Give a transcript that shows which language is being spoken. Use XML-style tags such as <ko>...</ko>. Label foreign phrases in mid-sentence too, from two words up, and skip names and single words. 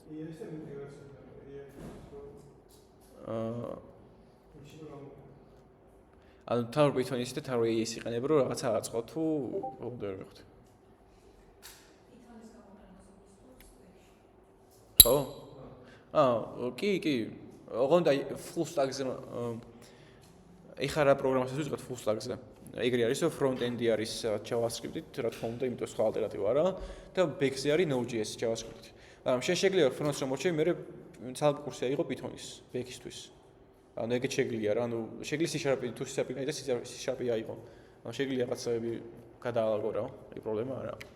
<ka>ანუ თავი Python-ის და თავი AES იყენებ, რომ რაღაცა აწყო თუ ვერ მივხვდი. ხო? კი. ოღონდ აი</ka> <en>full stack-</en> <ka>ზე ეხლა რა პროგრამასაც ვიწყებთ</ka> <en>full stack-</en> <ka>ზე. ეგრე არის, რომ front-end-ი არის JavaScript-ით, რა თქმა უნდა, იმიტომ სხვა ალტერნატივა არა და back-ზე არის Node.js JavaScript-ით. მაგრამ შენ შეგვიძლია front-ს რომ მოჩვევი, მე ცალკე კურსი აიღო Python-ის, back-ისთვის. ანუ ეგეც შეგვიძლია რა, ანუ შეგვიძლია C# თუ C# და C# აიღო. ანუ შეგვიძლია რაღაცები გადაალაგო რა, ეგ პრობლემა არა.</ka>